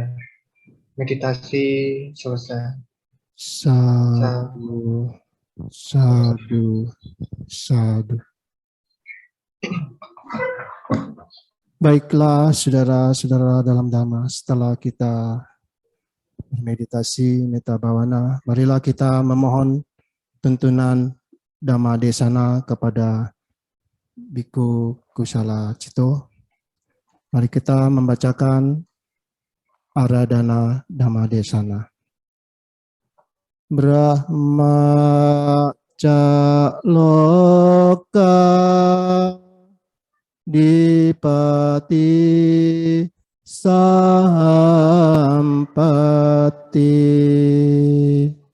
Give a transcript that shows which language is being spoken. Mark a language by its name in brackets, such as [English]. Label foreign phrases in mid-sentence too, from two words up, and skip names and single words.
[Indonesian] Meditasi selesai. [Pali] Sadu, sadu, sadu. [Indonesian] Baiklah, saudara-saudara dalam Dhamma, setelah kita bermeditasi [Pali] metta bhavana, [Indonesian] marilah kita memohon tuntunan [Pali] Dhamma Desana [Indonesian] kepada Biku Kusala Cito. Mari kita membacakan Aradhana Dhamma Desana. [Pali] Brahma ca loka dipati sampati